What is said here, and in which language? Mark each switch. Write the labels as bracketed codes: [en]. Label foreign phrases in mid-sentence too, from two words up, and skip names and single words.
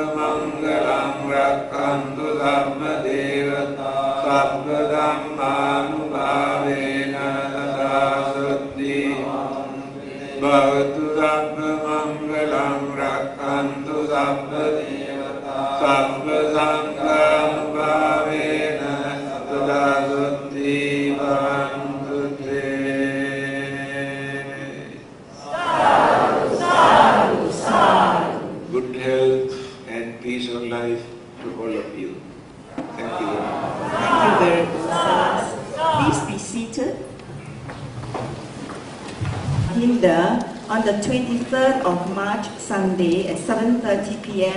[pi] Mangalam Rakkantu Sabba Devata Sabba Dhammanubhavena Sadasati Bhavatu Sabba Mangalam Rakkantu Sabba Devata Sabba Sanghanubhavena Sadasati Bhavantu Te. [en] Good health and peace of life to all of you. Thank you. Thank you very much. Please be seated. Hinda, on the 23rd of March, Sunday at 7:30 p.m.